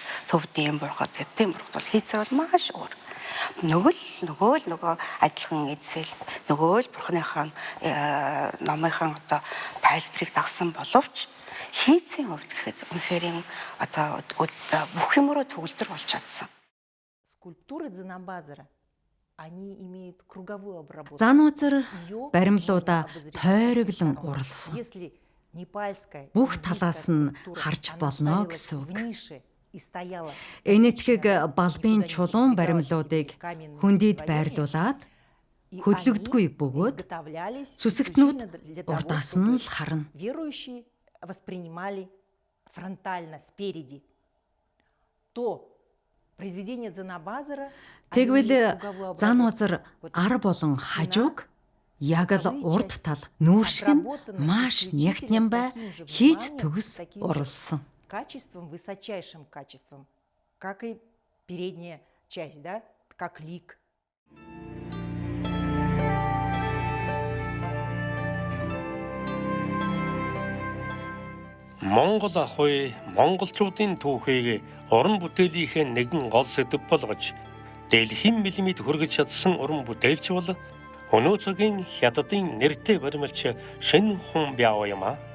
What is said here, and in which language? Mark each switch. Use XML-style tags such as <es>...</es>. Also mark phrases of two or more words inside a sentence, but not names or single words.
<mn>Төвдийн бурхад гэдгийн бурхад бол хийцээ бол маш өөр. Нөгөө адилхан эзэл нөгөө л бурхныхаа номынхан одоо тайлбарыг дагсан боловч хийцийн хувьд гэхэд үнэхээр одоо бүх юмроо төгөлдөр болж чадсан.</mn> <ru>Скульптуры Занабазара они имеют круговую обработку.</ru> <mn>Занвазар баримлуудаа тойроглон уралсан. Бүх талаас нь харж болно гэсэн үг. Энэтхэг балбын чулуун баримлуудыг хөндөд байрлуулад хөдлөгдгүй бөгөөд сүсэгтнүүд урдаас нь л харна.</mn> <ru>Верующие воспринимали фронтально спереди. То произведение Занабазара</ru> <mn>Тэгвэл Занвазар ар болон хажууг яг л урд тал нүүршиг нь маш нягтнямбай хийж төгс уралсан.</mn> <ru>качеством, высочайшим качеством, как и передняя часть, да, как лик.</ru> <mn>Монгол ахуй монголчуудын түүхийг уран бүтээлийнхээ нэгэн гол сэдэв болгож дэлхийн мэлмид хүргэж чадсан уран бүтээлч бол өнөө цагийн хятадын нэртэй баримлч Шин Хүн Бяо юм а.</mn>